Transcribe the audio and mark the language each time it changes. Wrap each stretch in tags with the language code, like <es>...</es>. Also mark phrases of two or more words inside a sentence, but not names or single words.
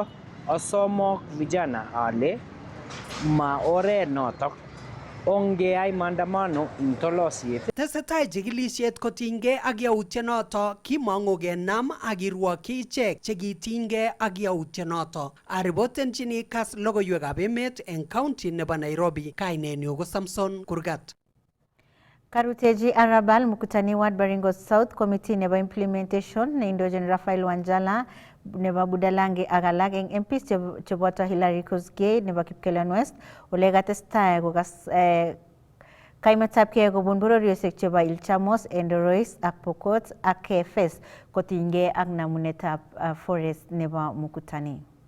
<kln>Asomok vijana ale ma oret notok ongeyai maandamano ing tolosiet. Tesetai chikilisiet kotinygei ak yautyonoto kimong'u kenam ak kirwokyi ichek chekitinygei ak yautyonoto. Aripotenchini Kass logoiwekab emet eng county nebo Nairobi. Kainenyu ko Samson Kurgat. Karuteji Arabal mkutani Ward Baringo South Committee nebo Implementation neindochin Raphael Wanjala nebo Budalangi ak alak eng MPs cheboto Hilary Kosgei nebo Kipkelion West ole katestai kokas kaimetabkei kobun bororiosiek chebo Ilchamos, Endorois ak Pokot ak KFS kotinygei ak namunetab forest nebo Mukutani.</kln>